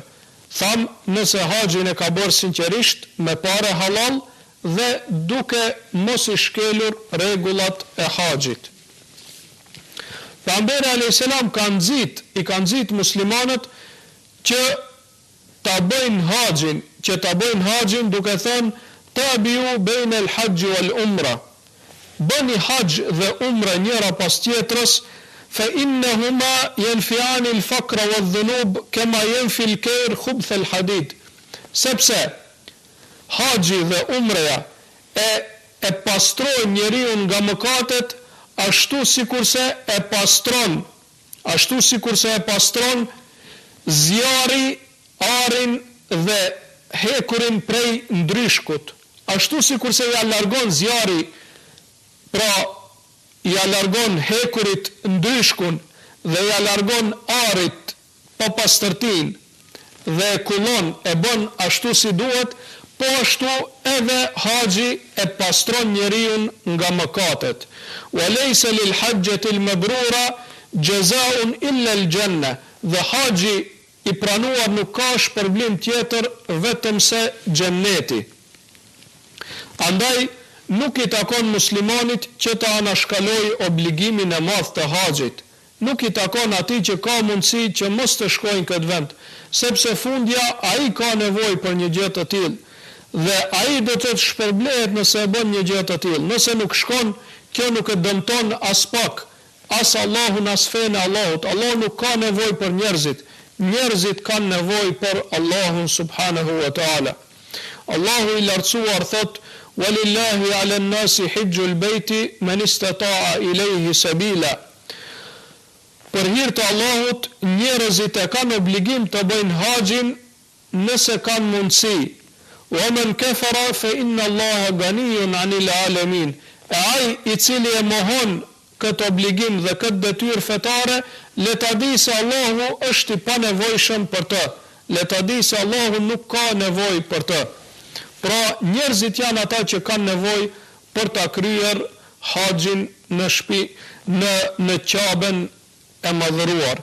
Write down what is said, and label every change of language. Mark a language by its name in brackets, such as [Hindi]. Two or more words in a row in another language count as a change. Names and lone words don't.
[Albanian] Tham, nëse haxhin e ka bërë sinqerisht, me parë halal dhe duke mos i shkelur rregullat e haxhit. Pejgamberi [Arabic] عليه السلام [Albanian] i ka nxit muslimanët që ta bëjnë haxhin duke thënë: [Arabic] "تابعوا بين الحج والعمرة." [Albanian] Bëni haxh dhe umra njëra pas tjetrës, [Arabic] فإنهما ينفيان الفقر والذنوب كما ينفي الكير خبث الحديد. [Albanian] Sepse haxhi dhe umreja e pastrojnë njeriu nga mëkatet ashtu sikurse e pastron zjarri arin dhe hekurin prej ndryshkut. Ashtu sikurse ja largon zjarri, pra ja largon hekurit ndryshkun dhe ja largon arit pa pastërtin dhe e kullon, e bën ashtu si duhet, po ashtu edhe haxhi e pastron njeriu nga mëkatet. [Arabic] وليس للحجة المبرورة جزاء إلا الجنة. [Albanian] Dhe haxhi i pranuar nuk ka shpërblim tjetër vetëm se xheneti. Andaj nuk i takon muslimanit që të anashkalojë obligimin e madh të haxhit. Nuk i takon atij që ka mundësi që mos të shkojnë këtë vend, sepse fundja ai ka nevojë për një gjë të tillë dhe ai do të shpërblehet nëse e bën një gjë të tillë. Nëse nuk shkon, kjo nuk e dëmton as pak, as Allahun as fen e Allahut. Allah nuk ka nevojë për njerëzit. Njerëzit kanë nevojë për Allahun [Arabic] سبحانه وتعالى. [Albanian] Allahu i lartësuar thot: [Arabic] "ولله على الناس حج البيت من استطاع إليه سبيلا." [Albanian] Për hir të Allahut, njerëzit e kanë obligim të bëjnë haxhin nëse kanë mundësi. [Arabic] ومن كفر فإن الله غني عن العالمين. [Albanian] Ai i cili e mohon këtë obligim dhe këtë detyrë fetare, le ta di se Allahu është i panevojshëm për të. Le ta di se Allahu nuk ka nevojë për të. Pra, njerëzit janë ata që kanë nevojë për ta kryer haxhin në shtëpi, në Ka'ben e madhëruar.